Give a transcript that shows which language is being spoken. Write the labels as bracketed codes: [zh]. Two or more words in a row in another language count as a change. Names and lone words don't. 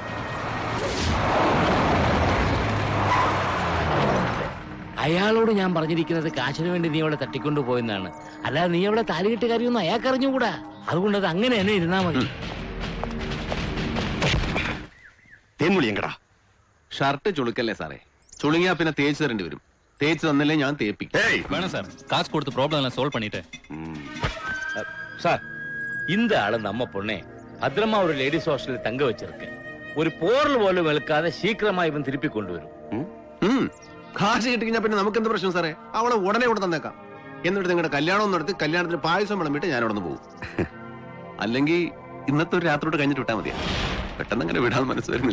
[ml] അയാളോട് ഞാൻ പറഞ്ഞിരിക്കുന്നത് കാശിന് വേണ്ടി നീ അവളെ തട്ടിക്കൊണ്ടു പോയെന്നാണ്. അല്ലാതെ നീ അവളെ താലികെട്ട് കാര്യമൊന്നും അയാൾക്ക് അറിഞ്ഞുകൂടാ. അതുകൊണ്ട് അത് അങ്ങനെ തന്നെ ഇരുന്നാ മതി. തേൻമൊഴിയങ്കടാ, ഷർട്ട് ചുളുക്കല്ലേ സാറേ. ചുളുങ്ങിയാ പിന്നെ തേച്ച് തരേണ്ടി വരും. തേച്ച് തന്നില്ലേ ഞാൻ തേപ്പിക്കും. [ta] வேணாம் சார், காசு கொடுத்து ப்ராப்ளம் எல்லாம் சால்வ் பண்ணிட்டேன். சார், இந்த ஆளு நம்ம பொண்ணே பத்திரமா ஒரு [en] ladies hostel [ta] தங்க வச்சிருக்கு. [ml] ഒരു പോറൽ പോലും വെളുക്കാതെ ശീഘ്രമായി ഇവൻ തിരുപ്പി കൊണ്ടുവരും. കാശ് കിട്ടിക്കഴിഞ്ഞാൽ പിന്നെ നമുക്ക് എന്ത് പ്രശ്നം സാറേ? അവളെ ഉടനെ ഇവിടെ തന്നേക്കാം. എന്നിട്ട് നിങ്ങളുടെ കല്യാണം നടത്തി കല്യാണത്തിന് പായസം വിളമ്പിട്ട് ഞാൻ അവിടെ നിന്ന് പോകും. അല്ലെങ്കിൽ ഇന്നത്തെ ഒരു രാത്രിയോട് കഴിഞ്ഞിട്ട് വിട്ടാൽ മതിയാ. പെട്ടെന്ന് അങ്ങനെ വിടാൻ മനസ്സ് വരുന്നില്ല.